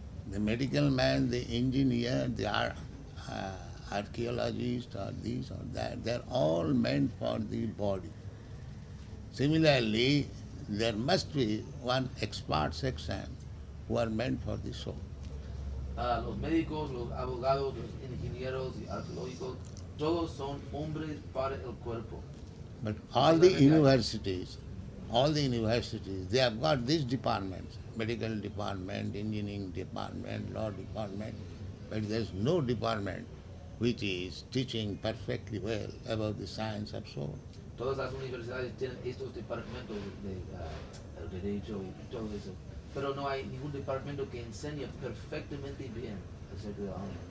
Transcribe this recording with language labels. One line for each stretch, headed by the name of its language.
English: The medical man, the engineer, the archaeologist or this or that, they are all meant for the body. Similarly, there must be one expert section who are meant for the soul.
Spanish: Los médicos, los abogados, los ingenieros y arqueológicos, todos son hombres para el cuerpo.
English: But all the universities, they have got these departments, medical department, engineering department, law department, but there is no department which is teaching perfectly well about the science of soul.
Spanish: Todas las universidades tienen estos departamentos de el derecho y todo eso, pero no hay ningún departamento que enseñe perfectamente bien acerca del alma.